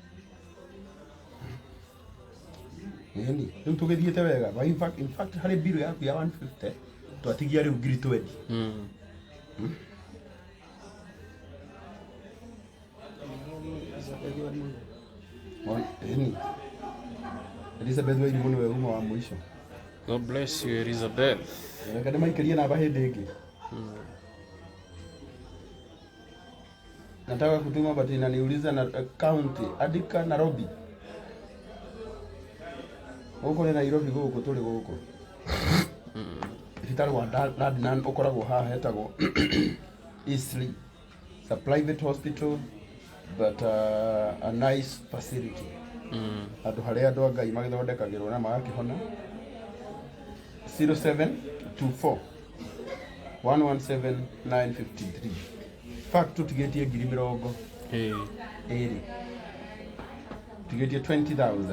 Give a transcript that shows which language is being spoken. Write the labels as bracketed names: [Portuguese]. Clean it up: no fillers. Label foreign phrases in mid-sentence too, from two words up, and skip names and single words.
[Kikuyu] ĩni rĩu tũgĩthiĩte wega [English] in fact [Kikuyu] harĩ bill yaku ya 150 twatigia rĩu ngiri 20 ĩni Elizabeth Wairimu nĩwe uma wa mũico. [English] God bless you Elizabeth. [Kikuyu] Reka ndĩmaikĩrie namba hĩndĩ ĩngĩ. [Swahili] Nataka kutuma but inaniuliza na county andika Nairobi. [Kikuyu] Gũkũ nĩ Nairobi gũkũ tũrĩ gũkũ. Thibitarĩ wa Dadnan ũkoragwo haha hetagwo Eastleigh. [English] It's a private hospital but a nice facility. [Kikuyu] Andũ harĩa andũ a Ngai magĩthondekagĩrwo na magakĩhona. 0724 117 953. Fact tutigetie ngiri 20. Tigetie 20,000.